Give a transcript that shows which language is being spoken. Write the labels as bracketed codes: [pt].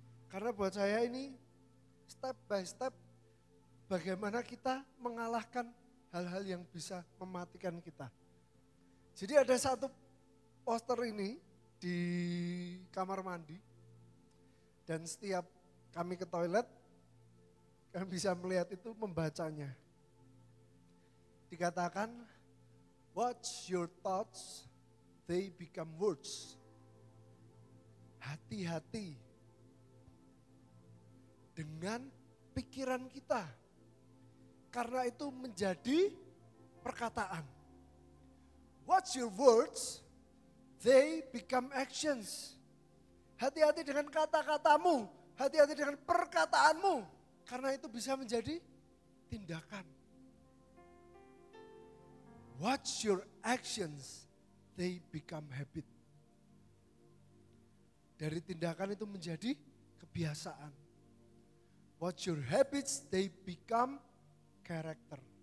[id] Karena buat saya ini step by step bagaimana kita mengalahkan hal-hal yang bisa mematikan kita. Jadi ada satu poster ini di kamar mandi. Dan setiap kami ke toilet, kami bisa melihat itu, membacanya. [en] Dikatakan, watch your thoughts, they become words. [id] Hati-hati dengan pikiran kita. Karena itu menjadi perkataan. [en] Watch your words, they become actions. [id] Hati-hati dengan kata-katamu, hati-hati dengan perkataanmu. Karena itu bisa menjadi tindakan. [en] Watch your actions, they become habit. [id] Dari tindakan itu menjadi kebiasaan. [en] Watch your habits, they become character.